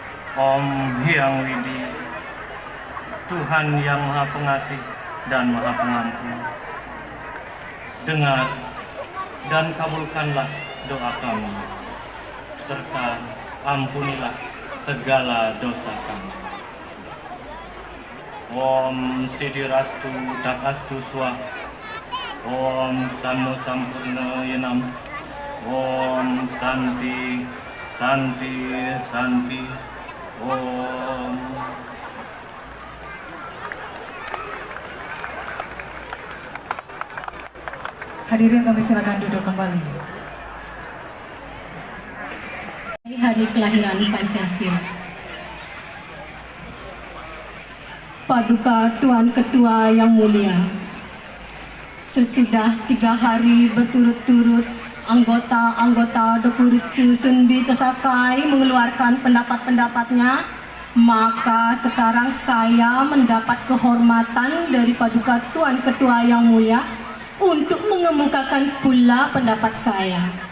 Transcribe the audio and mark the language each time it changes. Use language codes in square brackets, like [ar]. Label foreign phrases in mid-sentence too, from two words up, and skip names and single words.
[id] Om Hyang Widi, Tuhan yang Maha Pengasih dan Maha Pengampun, dengar dan kabulkanlah doa kami, serta ampunilah segala dosa kami. [sa] Om Sidirastu Takastu Swa, Om Sammo Sampurna Yenam, Om Santi Santi Santi, Om. [id] Hadirin kami silakan duduk kembali. Hari kelahiran Pancasila. Paduka Tuan Ketua yang mulia, sesudah 3 hari berturut-turut anggota-anggota Depurit Susun Bicasakai mengeluarkan pendapat-pendapatnya, maka sekarang saya mendapat kehormatan dari Paduka Tuan Ketua yang mulia untuk mengemukakan pula pendapat saya.